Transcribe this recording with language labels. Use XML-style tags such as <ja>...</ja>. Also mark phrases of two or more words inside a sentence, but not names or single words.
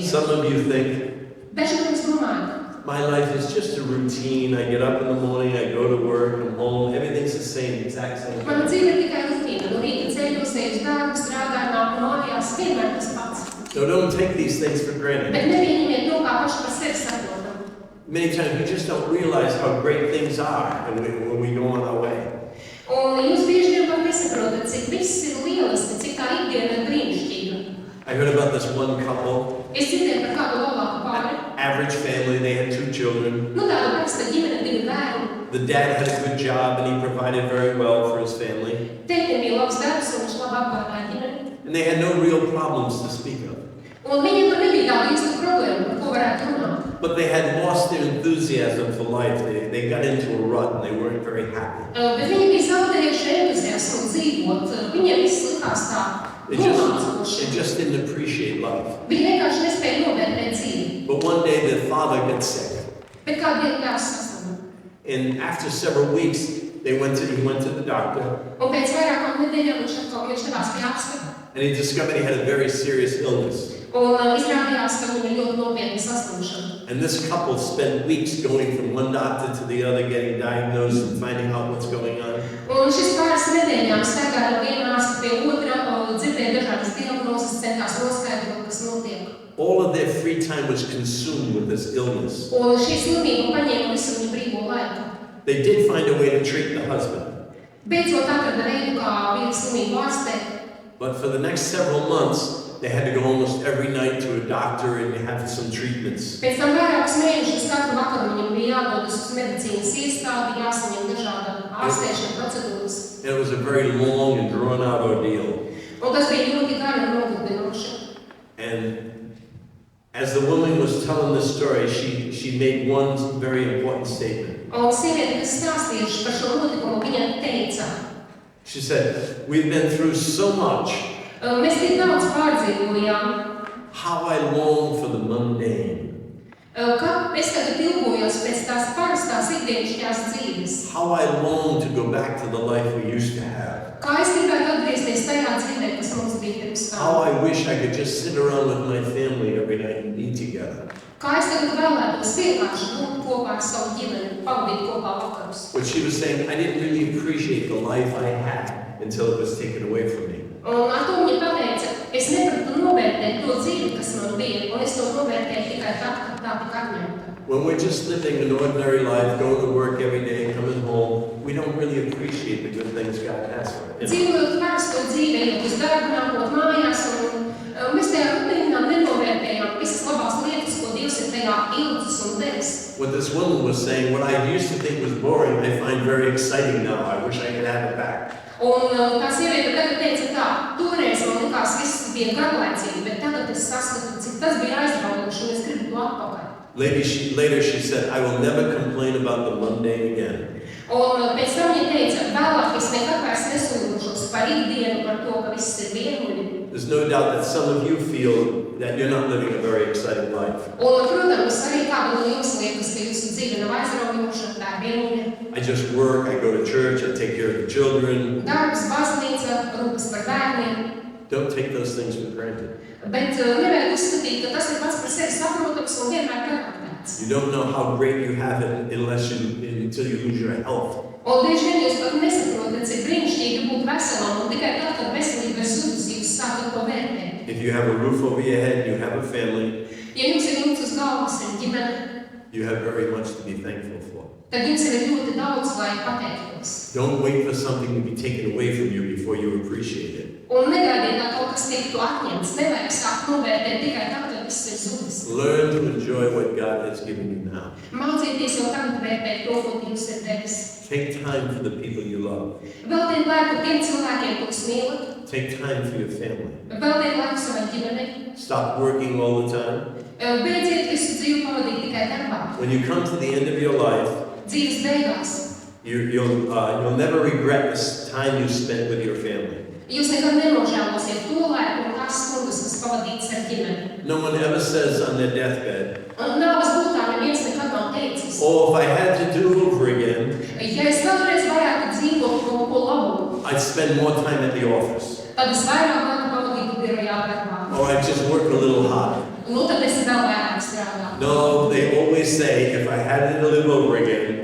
<en>Some of you think,</en> <lv>Daži no jums domājat,</lv> <en>my life is just a routine. I get up in the morning, I go to work, I'm home, everything's the same, exact same.</en> <lv>mana dzīve ir tikai rutīna. No rīta ceļos, eju uz darbu, strādāju, nāku mājās, vienmēr tas pats.</lv> <en>So don't take these things for granted.</en> <lv>Bet nepieņemiet to kā paši par sevi saprotam.</lv> <en>Many times we just don't realize how great things are when we go on our way.</en> <lv>Un jūs bieži vien pat nesaprotat, cik viss ir lieliski, cik tā ikdiena ir brīnišķīga.</lv> <en>I heard about this one couple,</en> <lv>Es dzirdēju par kādu labāku pāri.</lv> <en>average family, they had 2 children.</en> <lv>Nu, tāda parasta ģimene, 2 bērni.</lv> <en>The dad had a good job and he provided very well for his family.</en> <lv>Tētim bija labs darbs un viņš labi apgādāja ģimeni.</lv> <en>And they had no real problems to speak of.</en> <lv>Un viņiem pat nebija tāda īsta problēma, par ko varētu runāt.</lv> <en>But they had lost their enthusiasm for life. They got into a rut and they weren't very happy.</en> <lv>Bet viņi bija zaudējuši entuziasmu dzīvot. Viņiem viss likās tā</lv> <en>They</en> <lv>nomācoši.</lv> <en>just didn't appreciate life.</en> <lv>Viņi vienkārši nespēja novērtēt dzīvi.</lv> <en>But one day the father got sick.</en> <lv>Bet kādu dienu tēvs saslimu.</lv> <en>And after several weeks, he went to the doctor</en> <lv>Un pēc vairākām nedēļām viņš devās pie ārsta.</lv> <en>and he discovered he had a very serious illness.</en> <lv>Un izrādījās, ka viņam ir ļoti nopietna saslimšana.</lv> <en>And this couple spent weeks going from one doctor to the other, getting diagnosed and finding out what's going on.</en> <lv>Un šis pāris nedēļām staigāja no viena ārsta pie otra, dzirdēja dažādas diagnozes, centās noskaidrot, kas notiek.</lv> <en>All of their free time was consumed with this illness.</en> <lv>Un šī slimība paņēma visu viņu brīvo laiku.</lv> <en>They did find a way to treat the husband.</en> <lv>Beidzot atrada veidu, kā viņa slimību ārstēt.</lv> <en>But for the next several months, they had to go almost every night to a doctor and have some treatments.</en> <lv>Pēc tam vairākus mēnešus katru vakaru viņam bija jādodas uz medicīnas iestādi, jāsaņem dažāda ārstēšana procedūras.</lv> <en>And it was a very long and drawn-out ordeal.</en> <lv>Un tas bija ļoti gari un nogurdinoši.</lv> <en>And as the woman was telling this story, she made one very important statement.</en> <lv>Un sieviete, kas stāstījuši par šo notikumu, viņa teica,</lv> <en>She said, "We've been through so much.</en> <lv>mēs tik daudz pārdzīvojām,</lv> <en>How I long for the mundane.</en> <lv>ka es tagad ilgojos pēc tās parastās ikdienišķās dzīves.</lv> <en>How I long to go back to the life we used to have.</en> <lv>Kā es gribētu atgriezties tajā dzīvē, kas mums bija pirms</lv> <en>How</en> <lv>tam.</lv> <en>I wish I could just sit around with my family every night and eat together."</en> <lv>Kā es tagad vēlētos vienkārši būt kopā ar savu ģimeni, pavadīt kopā vakarus.</lv> <en>What she was saying, I didn't really appreciate the life I had until it was taken away from me.</en> <lv>Un ar to viņa pateica, es nepratu novērtēt to dzīvi, kas man bija, un es to novērtēju tikai tad, kad tā tika atņemta.</lv> <en>When we're just living an ordinary life, going to work every day, coming home, we don't really appreciate the good things God has for us.</en> <lv>Dzīvojot parasto dzīvi, ejot uz darbu, nākot mājās, un mēs tajā rutīnā nenovērtējām visas labās lietas, ko Dievs ir tajā ilgas un devis.</lv> <en>What this woman was saying, what I used to think was boring, I find very exciting now. I wish I could have it back.</en> <lv>Un tā sieviete tagad teica tā, toreiz man likās viss bija garlaicīgi, bet tagad es saskatu, cik tas bija aizraujoši, un es gribu to atpakaļ.</lv> <en>Later she said, I will never complain about the mundane again.</en> <lv>Un pēc tam viņa teica, vēlāk es nekad vairs nesūdzošos par ikdienu, par to, ka viss ir vienmuļi.</lv> <en>There's no doubt that some of you feel that you're not living a very exciting life.</en> <lv>Un, protams, arī kāda no jums liekas, ka jūsu dzīve nav aizraujoša, tā ir vienmuļa.</lv> <en>I just work, I go to church, I take care of the children.</en> <lv>Darbs, baznīca, rūpes par bērniem.</lv> <en>Don't take those things for granted.</en> <lv>Bet nevajag uzskatīt, ka tas ir pats par sevi saprotams un vienmēr garantēts.</lv> <en>You don't know how great you have it until you lose your health.</en> <lv>Un bieži vien jūs pat nesaprotat, cik brīnišķīgi būt veselam, un tikai tad, kad veselība ir zudusi, jūs sākat to vērtēt.</lv> <en>If you have a roof over your head, you have a family,</en> <lv>Ja jums ir jumts uz galvas un ģimene,</lv> <en>you have very much to be thankful for.</en> <lv>tad jums ir ļoti daudz, lai pateiktos.</lv> <en>Don't wait for something to be taken away from you before you appreciate it.</en> <lv>Un negaidiet, lai kaut kas tiktu atņemts. Nevajag sākt novērtēt tikai tad, kad viss ir zudis.</lv> <en>Learn to enjoy what God has given you now.</en> <lv>Mācieties jau tagad vērtēt to, ko Dievs ir devis.</lv> <en>Take time for the people you love.</en> <lv>Veltiet laiku tiem cilvēkiem, kurus mīlat.</lv> <en>Take time for your family.</en> <lv>Veltiet laiku savai ģimenei.</lv> <en>Stop working all the time.</en> <lv>Beidziet visu dzīvi pavadīt tikai darbā.</lv> <en>When you come to the end of your life,</en> <lv>Dzīves beigās.</lv> <en>you'll never regret this time you spent with your family.</en> <lv>Jūs nekad nenožēlosiet to laiku un tās stundas, kas pavadītas ar ģimeni.</lv> <en>No one ever says on their deathbed,</en> <lv>Nāves būtā neviens nekad nav teicis.</lv> <en>"Oh, if I had to do over again,</en> <lv>Ja es vēlreiz varētu dzīvot kaut ko labu,</lv> <en>I'd spend more time at the office.</en> <lv>tad es vairāk laiku pavadītu birojā darbā.</lv> <en>Or I'd just work a little harder."</en> <lv>Nu, tad es vēl vairāk strādātu.</lv> <en>No, they always say, if I had it to live over again,</en>